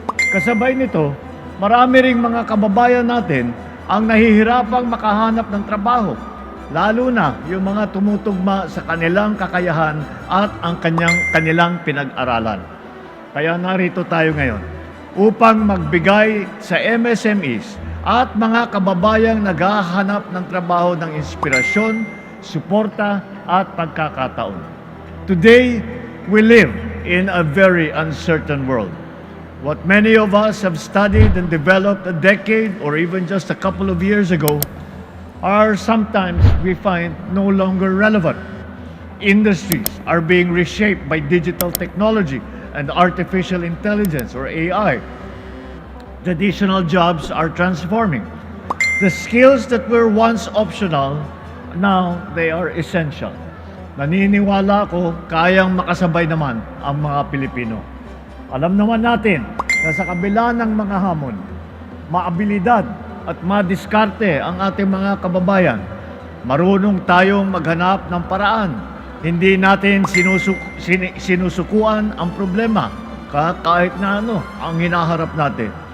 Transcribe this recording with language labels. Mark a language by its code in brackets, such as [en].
[tl] Kasabay nito, marami ring mga kababayan natin ang nahihirapang makahanap ng trabaho, lalo na yung mga tumutugma sa kanilang kakayahan at ang kanilang pinag-aralan. Kaya narito tayo ngayon upang magbigay sa MSMEs at mga kababayang naghahanap ng trabaho ng inspirasyon, suporta at pagkakataon. [en] Today, we live in a very uncertain world. What many of us have studied and developed a decade or even just a couple of years ago are sometimes we find no longer relevant. Industries are being reshaped by digital technology and artificial intelligence or AI. Traditional jobs are transforming. The skills that were once optional, now they are essential. [tl] Naniniwala ako kayang makasabay naman ang mga Pilipino. Alam naman natin na sa kabila ng mga hamon, maabilidad at madiskarte ang ating mga kababayan. Marunong tayong maghanap ng paraan. Hindi natin sinusukuan ang problema kahit na ano ang hinaharap natin.